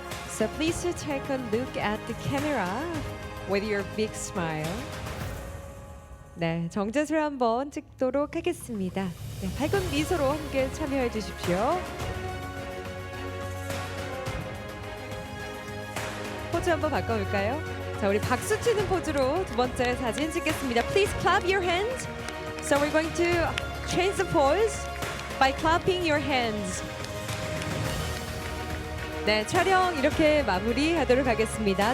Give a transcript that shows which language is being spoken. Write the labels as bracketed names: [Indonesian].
[English] So please take a look at the camera with your big smile. [Korean] 네, 정제술 한번 찍도록 하겠습니다. 네, 밝은 미소로 함께 참여해 주십시오. 포즈 한번 바꿔볼까요? 자, 우리 박수 치는 포즈로 두 번째 사진 찍겠습니다. [English] Please clap your hands. So we're going to change the pose by clapping your hands. [Korean] 네, 촬영 이렇게 마무리하도록 하겠습니다.